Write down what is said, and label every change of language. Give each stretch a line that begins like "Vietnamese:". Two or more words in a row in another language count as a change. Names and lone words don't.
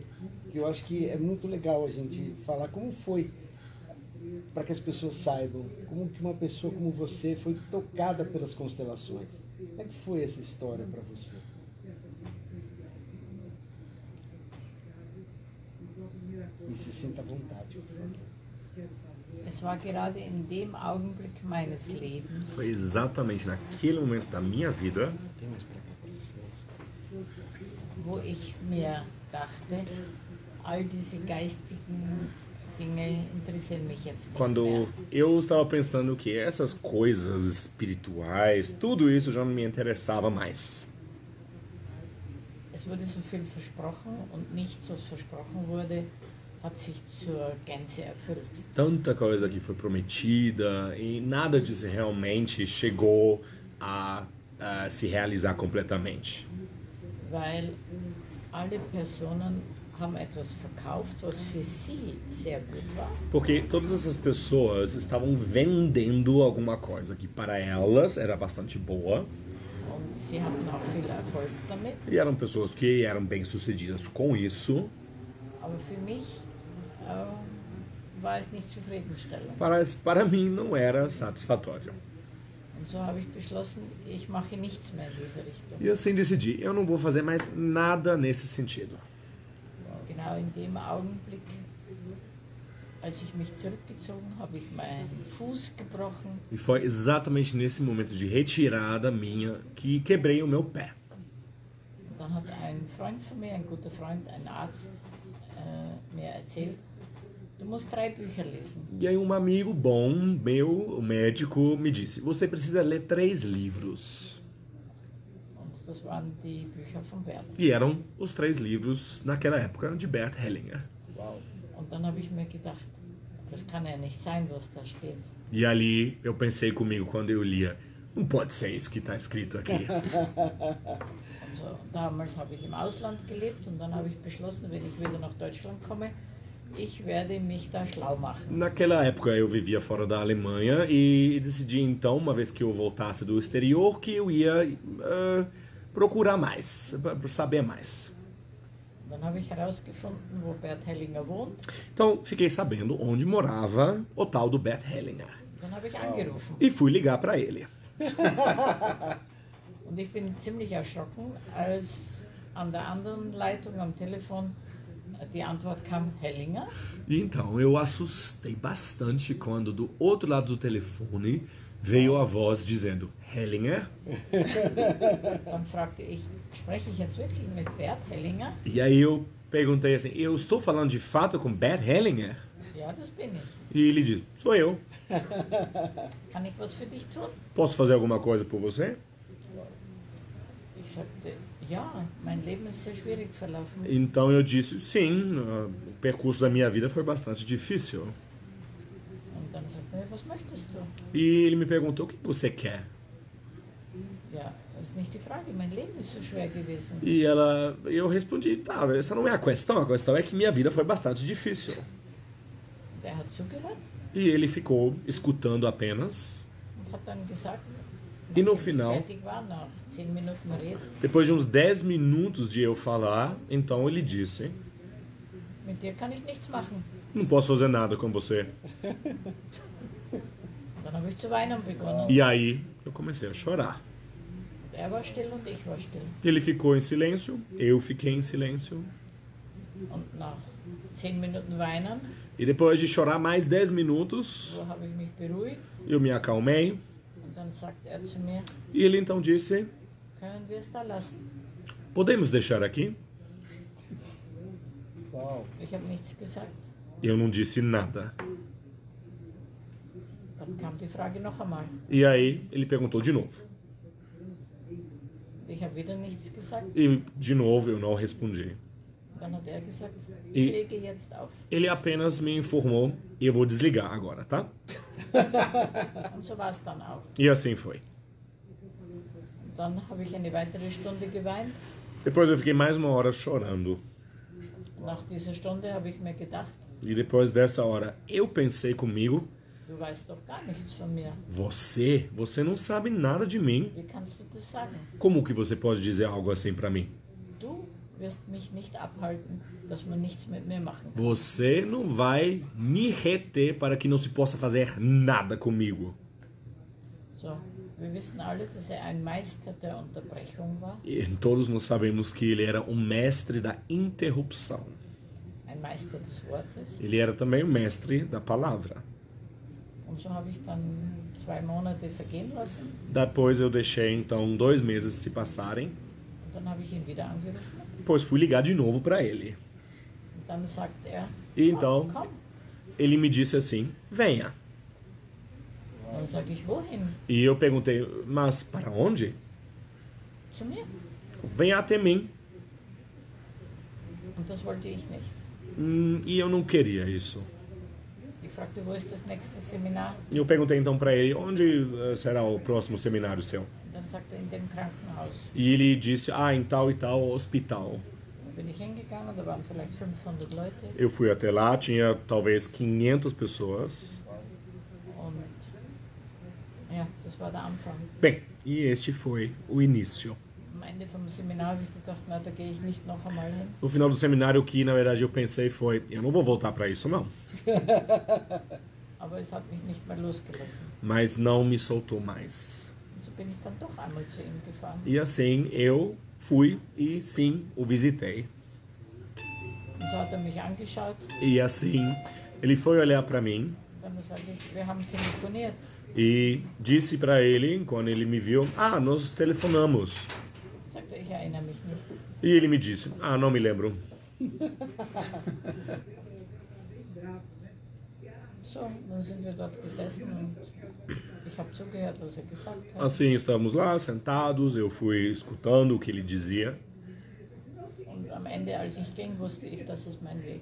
Portuguese: Que eu acho que é muito legal a gente falar como foi, para que as pessoas saibam como que uma pessoa como você foi tocada pelas constelações. Como é que foi essa história para você? E se sinta à vontade, por favor.
German: Es war gerade in dem Augenblick meines Lebens,
Portuguese: Foi exatamente naquele momento da minha vida Tem mais para cá, para licença.
German: wo ich mir dachte, all diese geistigen Dinge interessieren mich jetzt nicht
Portuguese: quando
German: mehr.
Portuguese: eu estava pensando que essas coisas espirituais, tudo isso já não me interessava mais.
German: Es wurde so viel versprochen und nichts, was versprochen wurde, hat sich zur Gänze erfüllt.
Portuguese: Tanta coisa que foi prometida e nada disso realmente chegou a se realizar completamente.
German: Weil alle Personen haben etwas verkauft, was für sie sehr gut war.
Portuguese: Porque todas essas pessoas estavam vendendo alguma coisa que para elas era bastante boa.
German: Und sie hatten auch viel Erfolg damit.
Portuguese: E eram pessoas que eram bem-sucedidas com isso.
German: Aber für mich war es nicht zufriedenstellend.
Portuguese: Para mim não era satisfatório.
German: Und so habe ich beschlossen, ich mache nichts mehr in diese Richtung.
Portuguese: E assim decidi, eu não vou fazer mais nada nesse sentido.
German: Genau in dem Augenblick, als ich mich zurückgezogen habe, ich meinen Fuß gebrochen.
Portuguese: E foi exatamente nesse momento de retirada minha que quebrei o meu pé.
German: Und dann hat ein Freund von mir, ein guter Freund, ein Arzt, mir erzählt, du musst 3 Bücher lesen.
Portuguese: E aí um amigo bom meu, o médico, me disse, você precisa ler 3 livros.
German: Und das waren die Bücher von Bert.
Portuguese: E eram os 3 livros, naquela época, de Bert Hellinger. Uau!
German: Und dann habe ich mir gedacht, das kann ja nicht sein, was da steht.
Portuguese: E ali eu pensei comigo quando eu lia, não pode ser isso que está escrito aqui.
German: Also, damals habe ich im Ausland gelebt und dann habe ich beschlossen, wenn ich wieder nach Deutschland komme, ich werde mich da schlau machen.
Portuguese: Naquela época eu vivia fora da Alemanha e decidi então, uma vez que eu voltasse do exterior, que eu ia procurar mais, saber mais.
German: Dann habe ich herausgefunden, wo Bert Hellinger wohnt.
Portuguese: Então fiquei sabendo onde morava o tal do Bert Hellinger.
German: Dann habe ich angerufen.
Portuguese: E fui ligar para ele.
German: Und ich bin ziemlich erschrocken, als an der anderen Leitung am Telefon die Antwort kam, Hellinger.
Portuguese: E então eu assustei bastante quando do outro lado do telefone veio a voz dizendo Hellinger.
German: Dann fragte ich, spreche ich jetzt wirklich mit Bert Hellinger?
Portuguese: E aí eu perguntei assim, eu estou falando de fato com Bert Hellinger?
German: Ja, das bin ich.
Portuguese: E ele diz, sou eu.
German: Kann ich was für dich tun?
Portuguese: Posso fazer alguma coisa por você?
German: Ich sagte, ja, mein Leben ist sehr schwierig verlaufen.
Portuguese: Então eu disse, sim, o percurso da minha vida foi bastante difícil.
German: Und dann sagte er, was möchtest du?
Portuguese: E ele me perguntou, o que você quer?
German: Ja, das ist nicht die Frage, mein Leben ist so schwer gewesen.
Portuguese: E eu respondi, tá, essa não é a questão é que minha vida foi bastante difícil.
German: Und er hat zugehört
Portuguese: E ele ficou escutando apenas.
German: und hat dann gesagt,
Portuguese: E no
German: nachdem ich
Portuguese: final,
German: fertig war, nach 10 Minuten Reden,
Portuguese: depois de uns 10 minutos de eu falar, então ele disse,
German: mit dir kann ich nichts machen.
Portuguese: não posso fazer nada com você.
German: Und dann habe ich zu weinen begonnen.
Portuguese: E aí eu comecei a chorar.
German: Und er war still und ich war still.
Portuguese: Ele ficou em silêncio, eu fiquei em silêncio.
German: Und nach 10 Minuten Weinen,
Portuguese: E depois de chorar mais 10 minutos,
German: so habe ich mich beruhigt.
Portuguese: eu me acalmei.
German: Und dann Dann sagt er zu mir,
Portuguese: E ele então disse:
German: können wir es da lassen?
Portuguese: podemos deixar aqui? Uau.
German: Ich habe nichts gesagt.
Portuguese: Eu não disse nada.
German: Dann kam die Frage noch einmal.
Portuguese: E aí ele perguntou de novo.
German: Ich habe wieder nichts gesagt.
Portuguese: E de novo eu não respondi.
German: Dann hat er gesagt, ich lege jetzt auf.
Portuguese: Ele apenas me informou: eu vou desligar agora, tá?
German: Und so war es dann auch.
Portuguese: E assim foi.
German: Und dann habe ich eine weitere Stunde geweint.
Portuguese: Depois eu fiquei mais uma hora chorando.
German: Nach dieser Stunde habe ich mir gedacht,
Portuguese: E depois dessa hora eu pensei comigo:
German: du weißt doch gar nichts von mir.
Portuguese: você não sabe nada de mim.
German: Wie kannst du das sagen?
Portuguese: Como que você pode dizer algo assim pra mim?
German: Du wirst mich nicht abhalten, dass man nichts mit mir machen kann.
Portuguese: Você não vai me reter para que não se possa fazer nada comigo.
German: So, wir wissen alle, dass er ein Meister der Unterbrechung war.
Portuguese: E todos nós sabemos que ele era um mestre da interrupção.
German: Ein Meister des Wortes.
Portuguese: Ele era também um mestre da palavra.
German: Und so habe ich dann 2 Monate vergehen lassen.
Portuguese: Depois eu deixei então 2 meses se passarem.
German: Und dann habe ich ihn wieder angerufen.
Portuguese: Depois fui ligar de novo para ele.
German: Und dann sagt er,
Portuguese: E então
German: komm.
Portuguese: ele me disse assim: venha.
German: Dann sage ich, wohin?
Portuguese: E eu perguntei: mas para onde?
German: Zu mir.
Portuguese: Venha até mim.
German: Und das wollte ich nicht.
Portuguese: E eu não queria isso.
German: Ich fragte, wo ist das nächste Seminar?
Portuguese: E eu perguntei então para ele: onde será o próximo seminário seu?
German: Und dann sagt er, in dem Krankenhaus.
Portuguese: E ele disse: em tal e tal hospital.
German: Dann bin ich hingegangen, da waren vielleicht 500 Leute.
Portuguese: Eu fui até lá, tinha talvez 500 pessoas.
German: Und ja, das war der Anfang.
Portuguese: Bem, e este foi o início.
German: Am Ende vom Seminar habe ich gedacht, na, da gehe ich nicht noch einmal hin.
Portuguese: No final do seminário, o que na verdade eu pensei foi: eu não vou voltar para isso não.
German: Aber es hat mich nicht mehr losgelassen.
Portuguese: Mas não me soltou mais.
German: Und so bin ich dann doch einmal zu ihm gefahren.
Portuguese: E assim eu fui e sim, o visitei.
German: Und so hat er mich angeschaut.
Portuguese: E assim ele foi olhar para mim
German: Dann sage ich, wir haben telefoniert.
Portuguese: e disse para ele, quando ele me viu: nós telefonamos.
German: Sagt er, ich erinnere mich nicht.
Portuguese: E ele me disse: não me lembro.
German: So, dann sind wir dort gesessen und ich habe zugehört, was er gesagt hat.
Portuguese: Assim estávamos lá sentados, eu fui escutando o que ele dizia.
German: Und am Ende, als ich ging, wusste ich, das ist mein Weg.